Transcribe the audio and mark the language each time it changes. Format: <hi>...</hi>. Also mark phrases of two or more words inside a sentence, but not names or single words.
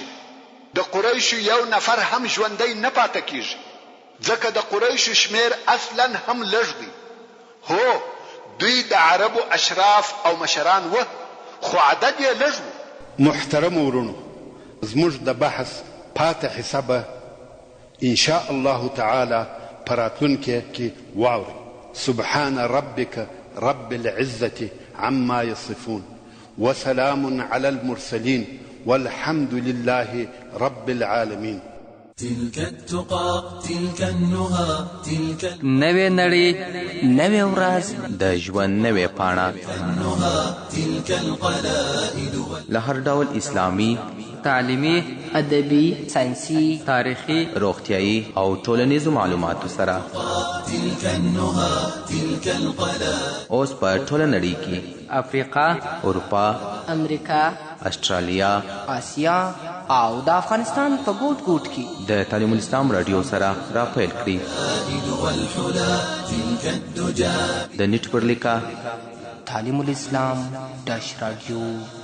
<ps>د قریش یو نفر هم ژوندی نه پاتې کیږي، ځکه د قریش شمیر اصلا هم لږ دی. هو دوی د عربو اشراف او مشران و، خو عدد یې لږ و. محترم ورونو، زموږ د بحث پاتې حسابه</ps> <ar>ان شاء الله تعالی</ar> <ps>پراتونکي کې واوري.</ps> <ar>سبحان ربك رب العزة عما يصفون وسلام على المرسلين والحمد لله رب العالمين. تلك التقى تلك النهى تلك</ar> <ps>نوې نړۍ نوې ورځ د ژوند نوې پاڼه</ps> <ar>النهى تلك القلائد</ar> <ps>له هر ډول اسلامي، تعلیمي، ادبي، ساینسي، تاریخي، روغتیايي او ټولنیزو معلوماتو سره</ps> <ar>تلك النهى تلك القلائد</ar> <ps>اوس په ټوله نړۍ کې افریقا، اروپا، امریکا، استرالیا، آسیا او د افغانستان په ګوټ ګوټ کې د تعلیم الاسلام رادیو سره راپیل کړي.</ps> <ar>والحلا تلك الدجى</ar> <ps>د نیټ پر لیکه تعلیم الاسلام ډاش رادیو.</ps>